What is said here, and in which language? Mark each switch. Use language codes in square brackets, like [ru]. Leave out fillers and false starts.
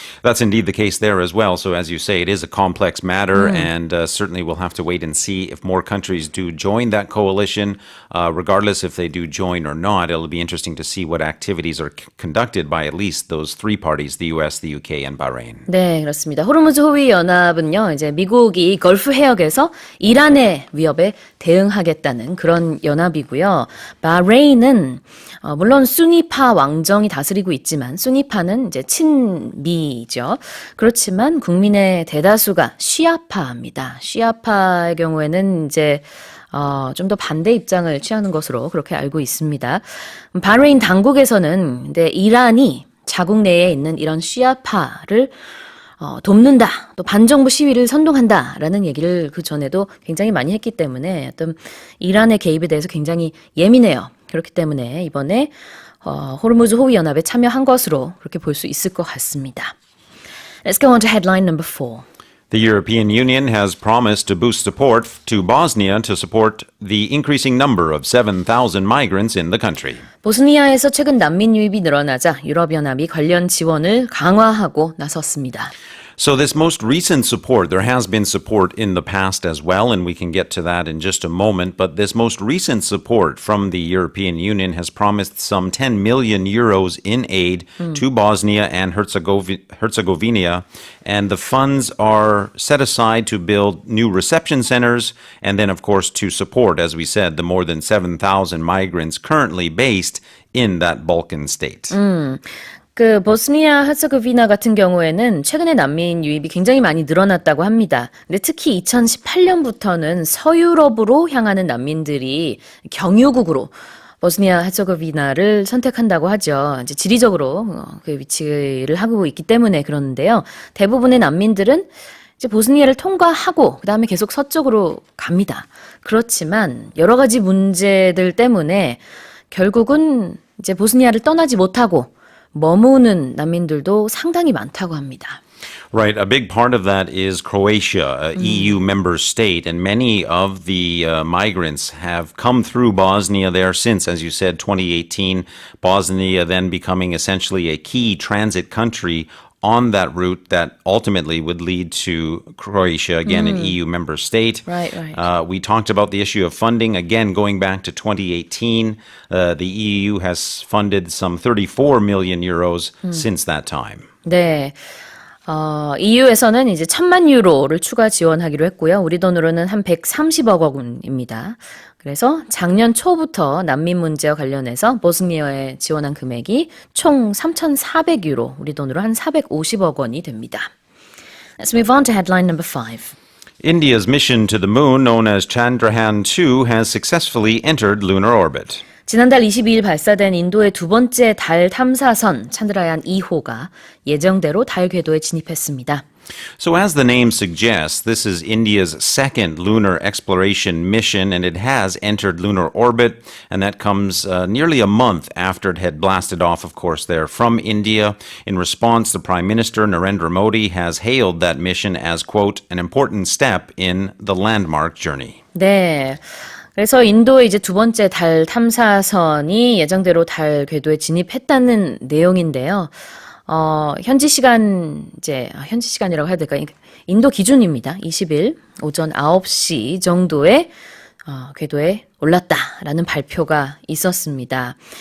[en] That's indeed the case there as well. So as you say, it is a complex matter, and certainly we'll have to wait and see if more countries do join that coalition. Regardless if they do join or not, it'll be interesting to see what activities are conducted by at least those 3 parties, the US, the UK, and Bahrain. [ko] 네, 그렇습니다. 호르무즈 호위 연합은요, 이제 미국이 걸프 해역에서 이란의 위협에 대응하겠다는 그런 연합이고요. 바레인은 물론 수니파 왕정이 다스리고 있지만 수니파는 이제 친미죠. 그렇지만 국민의 대다수가 시아파입니다. 시아파의 경우에는 이제 좀 더 반대 입장을 취하는 것으로 그렇게 알고 있습니다. 바레인 당국에서는 근데 이란이 자국 내에 있는 이런 시아파를 돕는다, 또 반정부 시위를 선동한다라는 얘기를 그 전에도 굉장히 많이 했기 때문에 어떤 이란의 개입에 대해서 굉장히 예민해요. 그렇기 때문에 이번에 호르무즈 호위 연합에 참여한 것으로 그렇게 볼 수 있을 것 같습니다. [en] Let's go on to headline number 4. The European Union has promised to boost support to Bosnia to support the increasing number of 7,000 migrants in the country. [ko] 보스니아에서 최근 난민 유입이 늘어나자 유럽연합이 관련 지원을 강화하고 나섰습니다. [en] So this most recent support, there has been support in the past as well, and we can get to that in just a moment, but this most recent support from the European Union has promised some 10 million euros in aid to Bosnia and Herzegovina, and the funds are set aside to build new reception centers, and then of course to support, as we said, the more than 7,000 migrants currently based in that Balkan state. [ko] 그 보스니아 헤르체고비나 같은 경우에는 최근에 난민 유입이 굉장히 많이 늘어났다고 합니다. 근데 특히 2018년부터는 서유럽으로 향하는 난민들이 경유국으로 보스니아 헤르체고비나를 선택한다고 하죠. 이제 지리적으로 그 위치를 하고 있기 때문에 그러는데요. 대부분의 난민들은 이제 보스니아를 통과하고 그다음에 계속 서쪽으로 갑니다. 그렇지만 여러 가지 문제들 때문에 결국은 이제 보스니아를 떠나지 못하고 머무는 난민들도 상당히 많다고 합니다. [en] Right. A big part of that is Croatia, a EU member state, and many of the migrants have come through Bosnia there since, as you said, 2018. Bosnia then becoming essentially a key transit country on that route that ultimately would lead to Croatia, again, an EU member state. Right. We talked about the issue of funding. Again, going back to 2018, the EU has funded some 34 million euros since that time. [ko] 네. EU에서는 이제 1,000만 유로를 추가 지원하기로 했고요. 우리 돈으로는 한 130억 원입니다. 그래서 작년 초부터 난민 문제와 관련해서 보스니아에 지원한 금액이 총 3,400유로, 우리 돈으로 한 450억 원이 됩니다. [en] Let's move on to headline number 5. India's mission to the moon, known as Chandrayaan-2, has successfully entered lunar orbit. [ko] 지난달 22일 발사된 인도의 두 번째 달 탐사선 찬드라얀 2호가 예정대로 달 궤도에 진입했습니다. [en] So as the name suggests, this is India's second lunar exploration mission, and it has entered lunar orbit, and that comes nearly a month after it had blasted off, of course, there from India. In response, the Prime Minister, Narendra Modi, has hailed that mission as, quote, an important step in the landmark journey. [ko] 네. 그래서 인도의 이제 두 번째 달 탐사선이 예정대로 달 궤도에 진입했다는 내용인데요. 현지 시간이라고 해야 될까요? 인도 기준입니다. 20일 오전 9시 정도에 궤도에 올랐다라는 발표가 있었습니다.